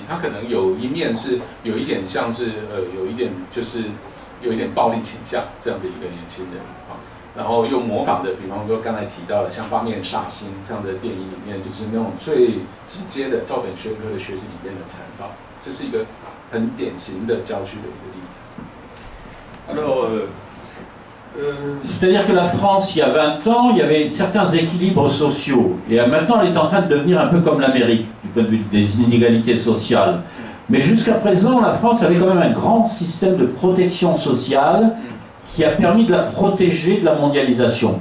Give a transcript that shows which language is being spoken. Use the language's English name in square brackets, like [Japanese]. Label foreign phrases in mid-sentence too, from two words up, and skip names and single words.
[Chinese] 他可能有一面是有一点像是有一点就是有一点暴力倾向这样的一个年轻人然后又模仿的，比方说刚才提到的像《八面煞星》这样的电影里面，就是那种最直接的照本宣科的学习理念的残暴，这是一个很典型的郊区的一个例子。 [French] Alors, c'est-à-dire que la France, il y a 20 ans, il y avait certains équilibres sociaux. Et maintenant, elle est en train de devenir un peu comme l'Amérique, du point de vue des inégalités sociales. Mais jusqu'à présent, la France avait quand même un grand système de protection sociale qui a permis de la protéger de la mondialisation.